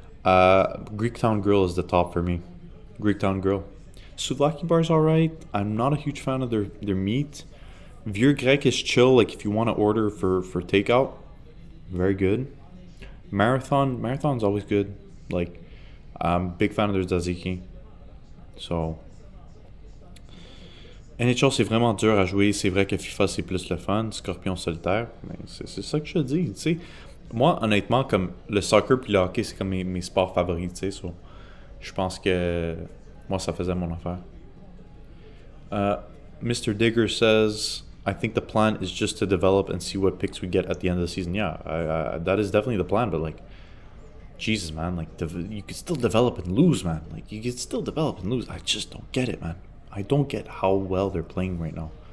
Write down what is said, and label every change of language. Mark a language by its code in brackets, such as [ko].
[en] Greektown Grill is the top for me. Greektown Grill. Souvlaki bar's alright. I'm not a huge fan of their meat. Vieux Grec is chill, like if you want to order for takeout. Very good. Marathon's always good. Like, I'm big fan of their tzatziki. [fr] So, NHL, c'est vraiment dur à jouer. C'est vrai que FIFA, c'est plus le fun. Scorpion solitaire. Mais c'est ça que je te dis, tu sais. Moi, honnêtement, comme le soccer puis le hockey, c'est comme mes sports favoris, tu sais. So, je pense que moi, ça faisait mon affaire. [en] Mr. Digger says, I think the plan is just to develop and see what picks we get at the end of the season. Yeah, that is definitely the plan, but like, Jesus, man, like, you could still develop and lose, man. Like, you could still develop and lose. I just don't get it, man. I don't get how well they're playing right now.